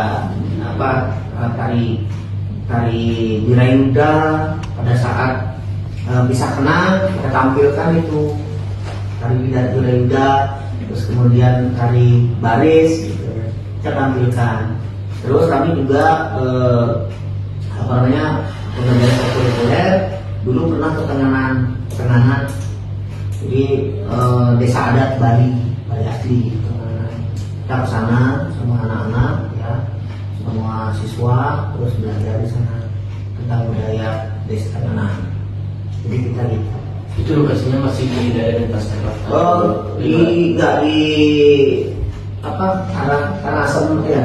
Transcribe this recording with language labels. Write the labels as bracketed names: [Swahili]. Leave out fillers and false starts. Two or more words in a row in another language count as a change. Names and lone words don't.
[Indonesian] tari wirayuda pada saat bisa kenal kita tampilkan itu tari wirayuda, terus kemudian tari baris gitu, kita tampilkan. Terus kami juga pembelajaran ekskulikuler dulu pernah ke Tenganan, jadi desa adat Bali asli Tenganan. Kita ke sana sama anak-anak ya, semua siswa, terus belajar di sana tentang budaya desa Tenganan. Jadi kita gitu. Itu lokasinya masih di daerah Denpasar. Nggak di arah Asem ya.